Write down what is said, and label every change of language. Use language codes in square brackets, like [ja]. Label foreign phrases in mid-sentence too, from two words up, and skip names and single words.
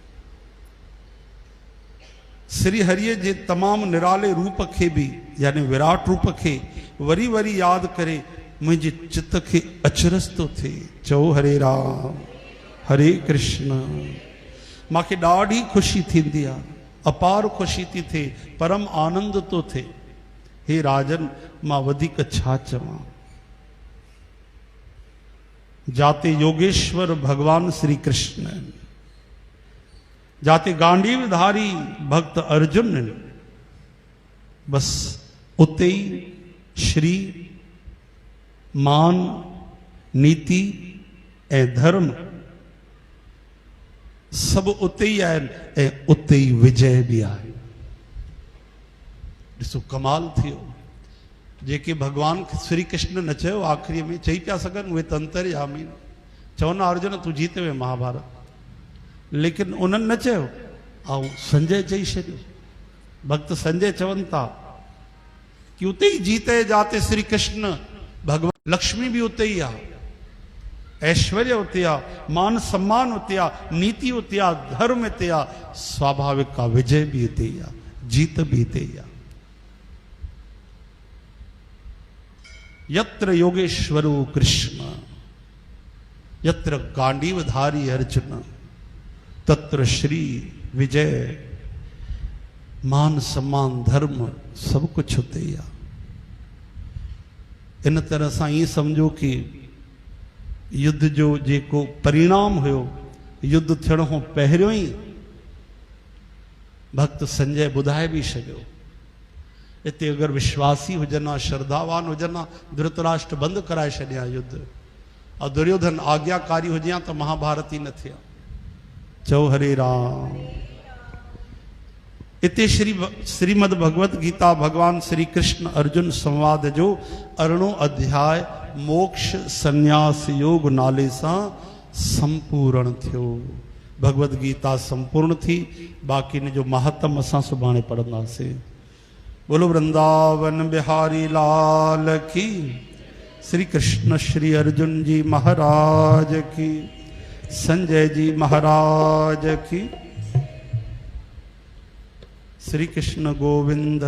[sd] श्री हरिय जे तमामु निराले रूप खे बि, यानी विराट रूप खे वरी वरी यादि करे मुंहिंजे चित्त खे अचरज थो थिए। चओ हरे राम, हरे कृष्ण। मूंखे ॾाढी ख़ुशी थींदी आहे, अपार ख़ुशी थी थिए, परम आनंद थो थिए। हे राजन, मां वधीक छा चवां? जाते योगेश्वर भगवान श्री कृष्ण, जाते गांडीवधारी भक्त अर्जुन, बस उते ई श्री मान, नीति ऐं धर्म सब उते ई आहिनि ऐं उते ई विजय बि आहे। ॾिसो कमाल थियो। जेके भगवान श्री कृष्ण न चयो, आख़िरीअ में चई पिया सघनि, उहे त अंतर्यामी चवनि अर्जुन तूं जीते वे महाभारत, लेकिन उन्हनि न चयो, ऐं संजय चई छॾियो। भक्त संजय चवनि था कि उते ई जीते जाते श्री कृष्ण भगवान, लक्ष्मी भी उते ही आ, ऐश्वर्य उते आ, मान सम्मान उते आ, नीति उते आ, धर्म उते आ, स्वाभाविक का विजय भी उते ही आ, जीत भी उते ही आ। [sa] यत्र योगेश्वरो कृष्ण, यत्र गांडीवधारी अर्जुन, तत्र श्री विजय, [sd] मान सम्मान धर्म सब कुछ उते ही आ। इन तरह सां ये समझो कि युद्ध जो जेको परिणाम हुयो, युद्ध थियण खां पहिरियों ई भक्त संजय ॿुधाए भी छॾियो। इते अगरि विश्वासी हुजनि हा, श्रद्धावान हुजनि हा, धृतराष्ट्र बंदि कराए छॾिया युद्ध, और दुर्योधन आज्ञाकारी हुजे हा त महाभारत ही न थिया। चओ हरे राम। इते श्रीमद् भगवत गीता भगवान श्री कृष्ण अर्जुन संवाद जो 18 अध्याय मोक्ष संन्यास योग नाले सां संपूर्ण थियो। भगवत गीता संपूर्ण थी, बाकी ने जो महत्तम असां सुभाणे पढ़ंदासीं। [hi] बोलो वृंदावन बिहारी लाल की, श्री कृष्ण श्री अर्जुन जी महाराज की, संजय जी महाराज की। श्री कृष्ण गोविंद